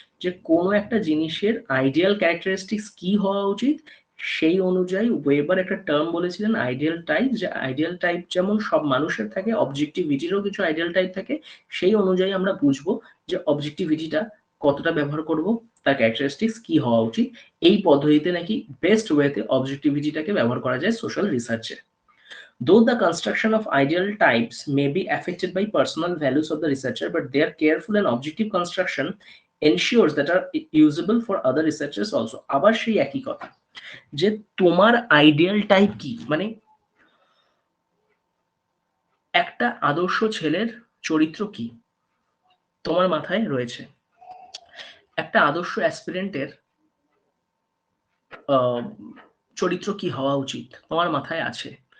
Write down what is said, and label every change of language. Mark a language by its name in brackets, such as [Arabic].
[Bangla] যে কোনো একটা জিনিসের আইডিয়াল ক্যারেক্টারিস্টিক্স কি হওয়া উচিত সেই অনুযায়ী ওয়েবার একটা টার্ম বলেছিলেন আইডিয়াল টাইপ, যে আইডিয়াল টাইপ যেমন সব মানুষের থাকে, অবজেক্টিভিটিরও কিছু আইডিয়াল টাইপ থাকে, সেই অনুযায়ী আমরা বুঝবো যে অবজেক্টিভিটিটা কতটা ব্যবহার করব, তার ক্যারেক্টারিস্টিক্স কি হওয়া উচিত। এই পদ্ধতিতে নাকি বেস্ট ওয়েতে অবজেক্টিভিটিটাকে ব্যবহার করা যায় social রিসার্চে। [English] Though the construction of ideal types may be affected by personal values of the researcher, but their careful and objective construction ensures that are usable for other researchers also. [Bangla] আবার সেই একই কথা, যে তোমার আইডিয়াল টাইপ কি, মানে একটা আদর্শ ছেলের চরিত্র কি তোমার মাথায় রয়েছে, একটা আদর্শ অ্যাসপিরেন্টের চরিত্র কি হওয়া উচিত তোমার মাথায় আছে।